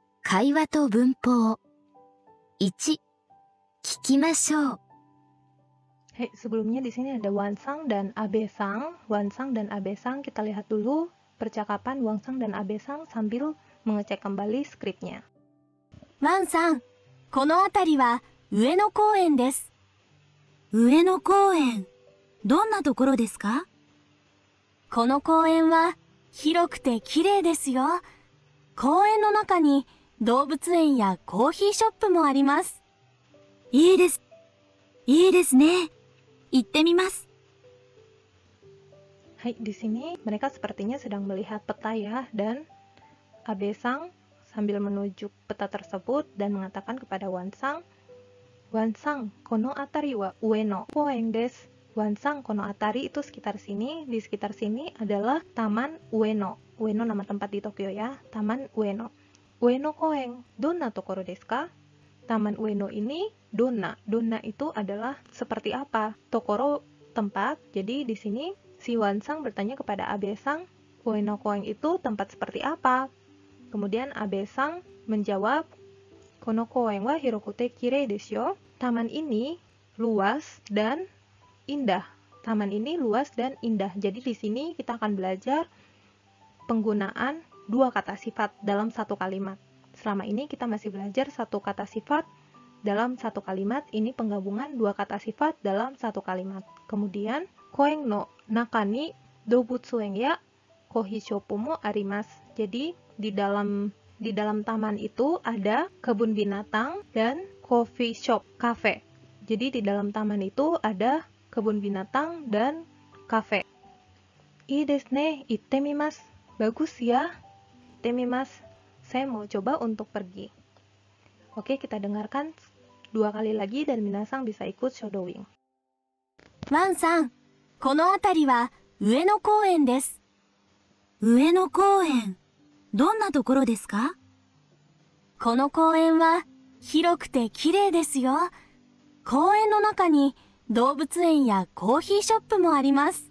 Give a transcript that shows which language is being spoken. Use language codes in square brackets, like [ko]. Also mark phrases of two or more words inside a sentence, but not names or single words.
[ja] 会話と文法。1、聞きましょう。 [id] Hei, sebelumnya di sini ada Wansang dan Abesang. Wansang dan Abesang, kita lihat dulu percakapan Wansang dan Abesang sambil mengecek kembali skripnya. [ja] ワンさん、この辺りは上野公園です。上野公園、どんなところですか？この公園は広くて綺麗ですよ。公園の中に動物園やコーヒーショップもあります。いいです。いいですね。行ってみます。 [id] Hai, di sini mereka sepertinya sedang melihat peta ya, dan Abesang sambil menunjuk peta tersebut dan mengatakan kepada Wansang, Wansang, [ja] この辺りは上野公園です. [id] Wansang, [ja] この辺り [id] itu sekitar sini, di sekitar sini adalah Taman Ueno. Ueno nama tempat di Tokyo ya, Taman Ueno. [ja] 上野公園、どんなところですか? [id] Taman Ueno ini donna. Donna itu adalah seperti apa? Tokoro tempat. Jadi di sini si Wansang bertanya kepada Abesang, Ueno koen itu tempat seperti apa? Kemudian Abesang menjawab, [ja] この公園は広くて綺麗ですよ. [id] Taman ini luas dan indah. Taman ini luas dan indah. Jadi di sini kita akan belajar penggunaan dua kata sifat dalam satu kalimat. Selama ini kita masih belajar satu kata sifat dalam satu kalimat. Ini penggabungan dua kata sifat dalam satu kalimat. Kemudian, [ja] 公園の中に動物園やコーヒーショップもあります. [id] Jadi di dalam taman itu ada kebun binatang dan [en] coffee shop, [id] cafe. Jadi di dalam taman itu ada kebun binatang dan kafe. [ja] いいですね、行ってみます. [id] Bagus ya. [ja] 行ってみます. [id] Saya mau coba untuk pergi. Oke, kita dengarkan dua kali lagi dan minasang bisa ikut shadowing. [ja] ワンさん、この辺りは上野公園です。上野公園、どんなところですか？この公園は広くて綺麗ですよ。公園の中に動物園やコーヒーショップもあります。